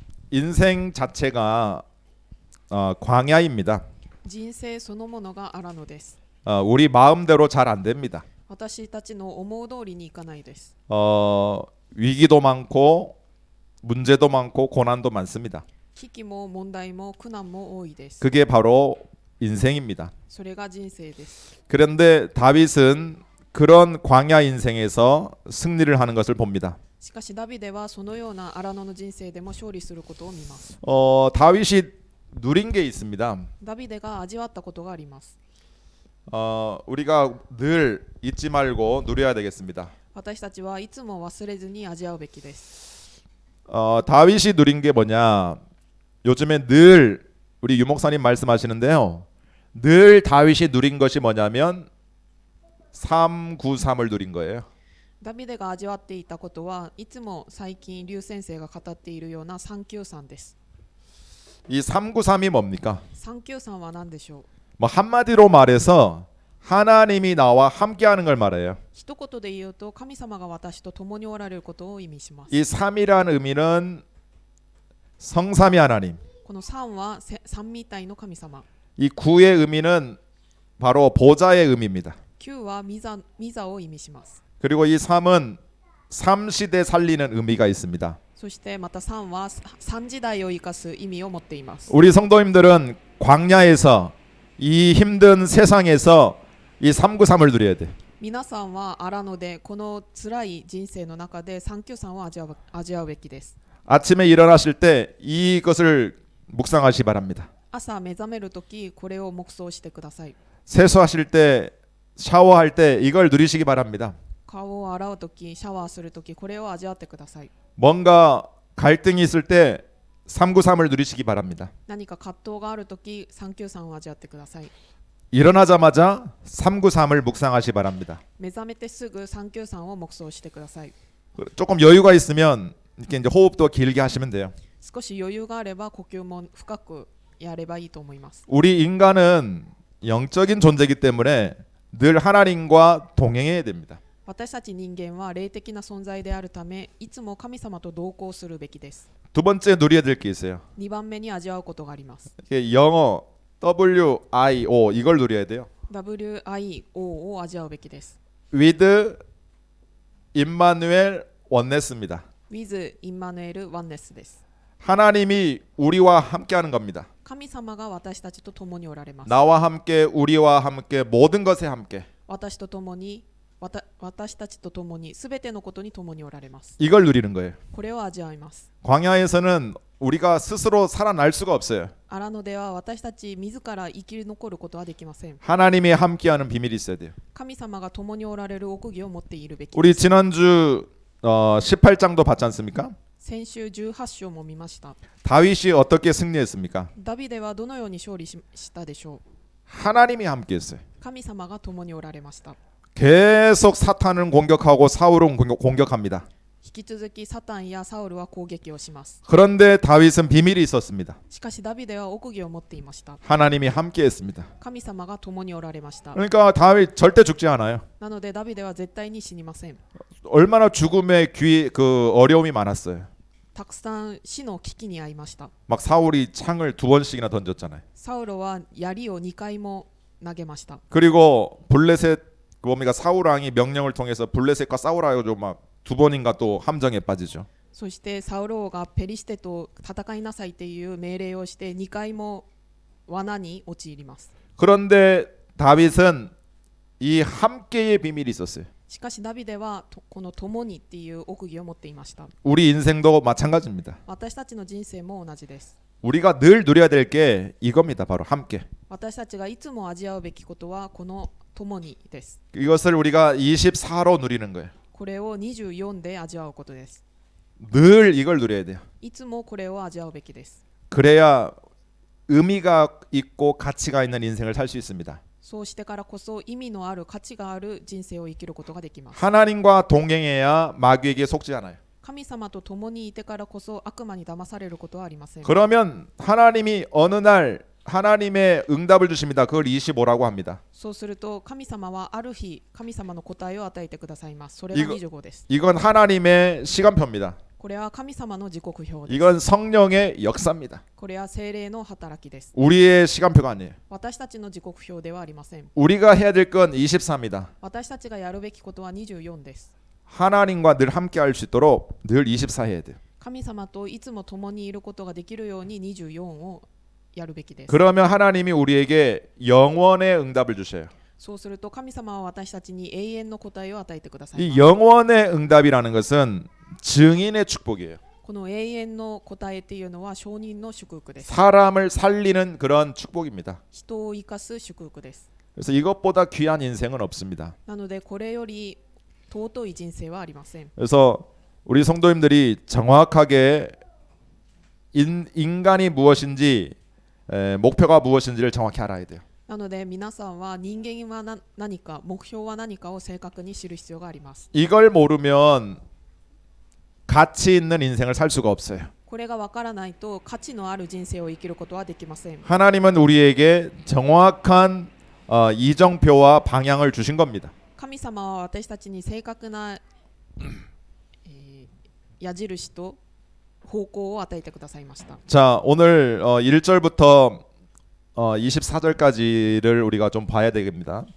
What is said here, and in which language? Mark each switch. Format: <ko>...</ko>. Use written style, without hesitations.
<ko>인생 자체가 광야입니다.</ko> <ja>人生そのものが荒野です。</ja> <ko>우리 마음대로 잘 안 됩니다.</ko> <ja>私たちの思う通りにいかないです。</ja> <ko>위기도 많고 문제도 많고 고난도 많습니다.</ko> <ja>危機も問題も苦難も多いです。</ja> <ko>그게 바로 인생입니다.</ko> <ja>それが人生です。</ja> <ko>그런데 다윗은 그런 광야 인생에서 승리를 하는 것을 봅니다.</ko> <ja>しかしダビデはそのような荒野の人生でも勝利することを見ます。</ja> <ko>다윗이 누린 게 있습니다.</ko> <ja>ダビデが味わったことがあります。</ja> <ko>우리가 늘 잊지 말고 누려야 되겠습니다.</ko> <ja>私たちはいつも忘れずに味わうべきです。</ja> <ko>다윗이 누린 게 뭐냐? 요즘에 늘 우리 유목사님 말씀하시는데요. 늘 다윗이 누린 것이 뭐냐면 393을 누린 거예요.</ko> <ja>ダビデが味わっていたことはいつも最近劉先生が語っているような393です。</ja> <ko>이 393이 뭡니까?</ko> <ja>393は何でしょう。</ja> <ko>뭐 한마디로 말해서 하나님이 나와 함께하는 걸 말해요.</ko> <ja>一言で言うと神様が私と共におられることを意味します。</ja> <ko>이 3이라는 의미는 성삼위 하나님.</ko> <ja>この3は三位一体の神様。</ja> <ko>이 9의 의미는 바로 보좌의 의미입니다.</ko> <ja>9は御座を意味します。</ja> <ko>그리고 이 3은 3시대 살리는 의미가 있습니다.</ko> <ja>そしてまた3は3時代を生かす意味を持っています。</ja> <ko>우리 성도님들은 광야에서 이 힘든 세상에서 이 393을 누려야 돼.</ko> <ja>皆さんは荒野でこの辛い人生の中で393を味わうべきです。</ja> <ko>아침에 일어나실 때 이것을 묵상하시기 바랍니다.</ko> <ja>朝目覚めるときこれを黙想してください。</ja> <ko>세수하실 때 샤워할 때 이걸 누리시기 바랍니다.</ko> <ja>顔を洗うときシャワーするときこれを味わってください。</ja> <ko>뭔가 갈등이 있을 때 393을 누리시기 바랍니다.</ko> <ja>何か葛藤があるとき393を味わってください。</ja> <ko>일어나자마자 393을 묵상하시기 바랍니다.</ko> <ja>目覚めてすぐ393を黙想してください。</ja> <ko>조금 여유가 있으면 이렇게 이제 호흡도 길게 하시면 돼요.</ko> <ja>少し余裕があれば呼吸も深くやればいいと思います。</ja> <ko>우리 인간은 영적인 존재이기 때문에 늘 하나님과 동행해야 됩니다.</ko> <ja>私たち人間は霊的な存在であるため、いつも神様と同行するべきです。</ja> <ko>두 번째 누려야 될 게 있어요.</ko> <ja>2番目に味わうことがあります。</ja> <ko>이게 영어 WIO 이걸 누려야 돼요.</ko> <ja>WIO を味わうべきです。</ja> <ko>With 임마누엘 원네스입니다.</ko> <ja>with インマヌエルワンネスです。</ja> <ko>하나님이 우리와 함께하는 겁니다.</ko> <ja>神様が私たちと共におられます。</ja> <ko>나와 함께 우리와 함께 모든 것에 함께</ko> <ja>私と共に私たちと共にすべてのことに共におられます。</ja> <ko>이걸 누리는 거예요.</ko> <ja>これを味わいます。</ja> <ko>광야에서는 우리가 스스로 살아날 수가 없어요.</ko> <ja>荒野では私たち自ら生き残ることはできません。</ja> <ko>하나님이 함께하는 비밀이 있어야 돼요.</ko> <ja>神様が共におられる奥義を持っているべきです。</ja> <ko>우리 지난주 18장도 봤지 않습니까?</ko> <ja>先週18章も見ました。</ja> <ko>다윗이 어떻게 승리했습니까?</ko> <ja>ダビデはどのように勝利したでしょう。</ja> <ko>하나님이 함께했어요.</ko> <ja>神様が共におられました。</ja> <ko>계속 사탄은 공격하고 사울은 공격합니다.</ko> <ja>引き続きサタンやサウルは攻撃をします。</ja> <ko>그런데 다윗은 비밀이 있었습니다.</ko> <ja>しかしダビデは奥義を持っていました。</ja> <ko>하나님이 함께했습니다.</ko> <ja>神様が共におられました。</ja> <ko>그러니까 다윗 절대 죽지 않아요.</ko> <ja>なのでダビデは絶対に死にません。</ja> <ko>얼마나 죽음의 어려움이 많았어요.</ko> <ja>たくさん死の危機に遭いました。</ja> <ko>막 사울이 창을 2번씩이나 던졌잖아요.</ko> <ja>サウルは槍を2回も投げました。</ja> <ko>그리고 블레셋 뭡니까 사울 왕이 명령을 통해서 블레셋과 싸우라고 막 2번인가 또 함정에 빠지죠.</ko> <ja>そしてサウル王がペリシテと戦いなさいという命令をして2回も罠に陥ります。</ja> <ko>그런데 다윗은 이 함께의 비밀이 있었어요.</ko> <ja>しかしダビデはこの共にっていう奥義を持っていました。</ja> <ko>우리 인생도 마찬가지입니다.</ko> <ja>私たちの人生も同じです。</ja> <ko>우리가 늘 누려야 될 게 이겁니다. 바로 함께.</ko> <ja>私たちがいつも味わうべきことはこの共にです。</ja> <ko>이것을 우리가 24로 누리는 거예요.</ko> <ja>これを24で味わうことです。</ja> <ko>늘 이걸 누려야 돼요.</ko> <ja>いつもこれを味わうべきです。</ja> <ko>그래야 의미가 있고 가치가 있는 인생을 살 수 있습니다.</ko> <ja>そうしてからこそ意味のある価値がある人生を生きることができます。</ja> <ko>하나님과 동행해야 마귀에게 속지 않아요.</ko> <ja>神様と共にいてからこそ悪魔に騙されることはありません。</ja> <ko>그러면 하나님이 어느 날 하나님의 응답을 주십니다. 그걸 25라고 합니다.</ko> <ja>そうすると神様はある日神様の答えを与えてくださいます。それが25です。</ja> <ko>이건 하나님의 시간표입니다.</ko> <ja>これは神様の時刻表です。</ja> <ko>이건 성령의 역사입니다.</ko> <ja>これは聖霊の働きです。</ja> <ko>우리의 시간표가 아니에요.</ko> <ja>私たちの時刻表ではありません。</ja> <ko>우리가 해야 될 건 24입니다.</ko> <ja>私たちがやるべきことは24です。</ja> <ko>하나님과 늘 함께 할 수 있도록 늘 24 해야 돼요.</ko> <ja>神様といつも共にいることができるように24をやるべきです。</ja> <ko>그러면 하나님이 우리에게 영원의 응답을 주셔요.</ko> <ja>そうすると神様は私たちに永遠の答えを与えてくださいます。</ja> <ko>이 영원의 응답이라는 것은 증인의 축복이에요.</ko> <ja>この永遠の答えっていうのは証人の祝福です。</ja> <ko>사람을 살리는 그런 축복입니다.</ko> <ja>人を生かす祝福です。</ja> <ko>그래서 이것보다 귀한 인생은 없습니다.</ko> <ja>なのでこれより尊い人生はありません。</ja> <ko>그래서 우리 성도님들이 정확하게 인간이 무엇인지 목표가 무엇인지를 정확히 알아야 돼요.</ko> <ja>なので皆さんは人間は何か目標は何かを正確に知る必要があります。</ja> <ko>이걸 모르면 가치 있는 인생을 살 수가 없어요.</ko> <ja>これがわからないと価値のある人生を生きることはできません。</ja> <ko>하나님은 우리에게 정확한 이정표와 방향을 주신 겁니다.</ko> <ja>神様は私たちに正確な、矢印と方向を与えてくださいました。</ja> <ko>자, 오늘 1절부터 24절까지를 우리가 좀 봐야 됩니다.</ko>